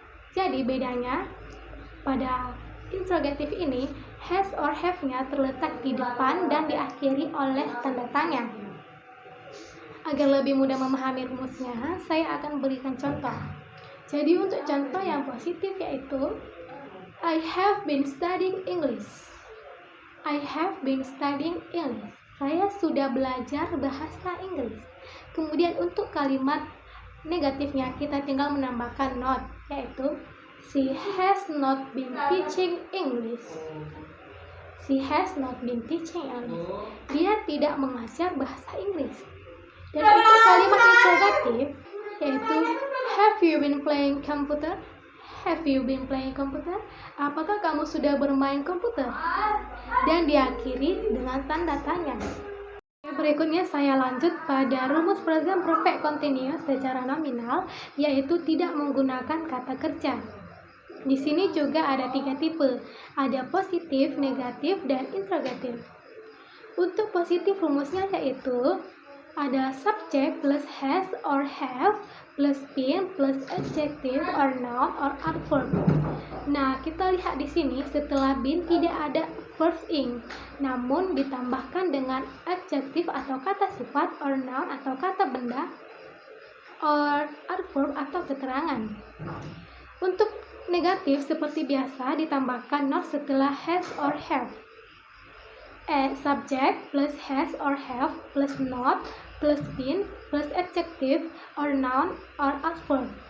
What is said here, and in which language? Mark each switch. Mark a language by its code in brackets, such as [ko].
[id] Jadi bedanya pada interrogatif ini, [en] has or have-nya [id] terletak di depan dan diakhiri oleh tanda tanya. Agar lebih mudah memahami rumusnya, saya akan berikan contoh. Jadi untuk contoh yang positif yaitu [en] I have been studying English. I have been studying English. [id] Saya sudah belajar bahasa Inggris. Kemudian untuk kalimat negatifnya kita tinggal menambahkan not, yaitu [en] she has not been teaching English. She has not been teaching English. [id] Dia tidak mengajar bahasa Inggris. Dan untuk kalimat interrogatif yaitu [en] have you been playing computer? Have you been playing computer? [id] Apakah kamu sudah bermain komputer? Dan diakhiri dengan tanda tanya. Berikutnya saya lanjut pada rumus present perfect continuous secara nominal, yaitu tidak menggunakan kata kerja. Di sini juga ada 3 tipe, ada positif, negatif, dan interrogatif. Untuk positif rumusnya yaitu ada [en] subject plus has or have plus been plus adjective or noun or adverb. [id] Nah, kita lihat di sini setelah been tidak ada verb ing, namun ditambahkan dengan adjektif atau kata sifat or noun atau kata benda or adverb atau keterangan. Untuk negatif seperti biasa ditambahkan not setelah has or have. [en] Subject plus has or have plus not plus been plus adjective or noun or adverb.